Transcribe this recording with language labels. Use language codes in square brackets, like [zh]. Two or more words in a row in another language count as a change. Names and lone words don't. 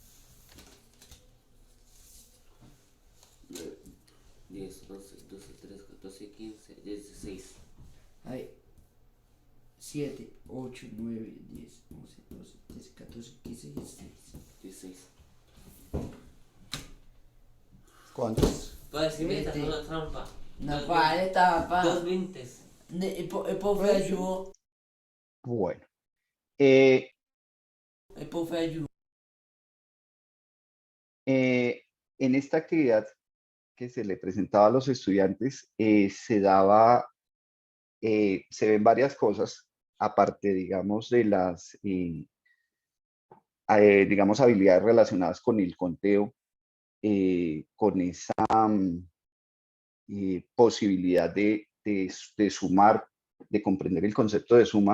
[es] 10, 11, 12, 13, 14, 15, 16. Ahí. 7, 8, 9, 10, 11, 12, 13, 14, 15, 16. 16. ¿Cuántos? Pues si me estás 20. una trampa. No vale, tapa. 2 20. [it] E poi fai giù. [es] Bueno. [it] E poi fai giù. [es] En esta actividad que se le presentaba a los estudiantes, se ven varias cosas, aparte, digamos, de las, digamos, habilidades relacionadas con el conteo, con esa posibilidad de sumar, de comprender el concepto de suma.